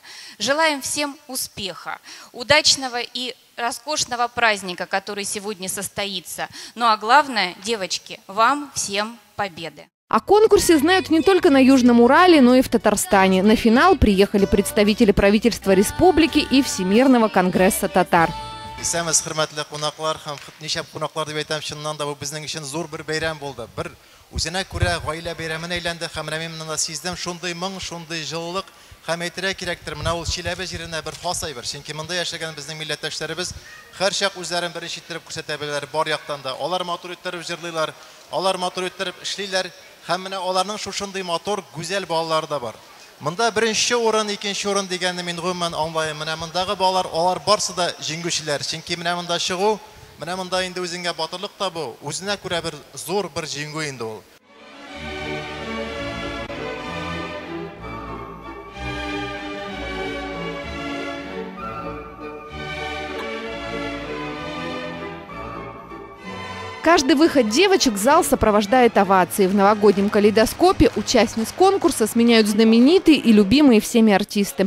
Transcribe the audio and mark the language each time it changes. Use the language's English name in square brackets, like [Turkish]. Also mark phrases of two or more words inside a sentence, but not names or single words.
[Russian] Желаем всем успеха, удачного и роскошного праздника, который сегодня состоится. Ну а главное, девочки, вам всем победы. О конкурсе знают не только на Южном Урале, но и в Татарстане. На финал приехали представители правительства республики и Всемирного конгресса татар. [Tatar] Исәмез, хөрмәтле кунаклар һәм ничә кунаклар дип әйтәм, чыннан да бу безнең өчен зур бер бәйрәм булды. Бер үзенә күрә гаилә бәйрәменә әйләнде һәм мин монда сиздем шундый моң, шундый җылылык һәм әйтергә кирәктер. Менә ул Чиләбе җиренә бер хас әйбер. Чөнки монда яшәгән безнең милләттәшләребез һәрчак үзләрен беренче иттереп күрсәтә беләләр бар яктан да. Алар матур иттереп җырлыйлар, алар матур иттереп эшлиләр һәм менә аларның шушындый матур, гүзәл балалары да бар. Монда беренче урын, икенче урын дигәнне мин гомумән аңлайм. Менә мондагы балалар, алар барсы да җиңүчеләр. Чөнки менә монда чыгу, менә монда инде үзеңгә батырлык табу, үзенә күрә бер зур бер җиңү инде ул. [Russian] Каждый выход девочек зал сопровождает овации. В новогоднем калейдоскопе участниц конкурса сменяют знаменитые и любимые всеми артисты.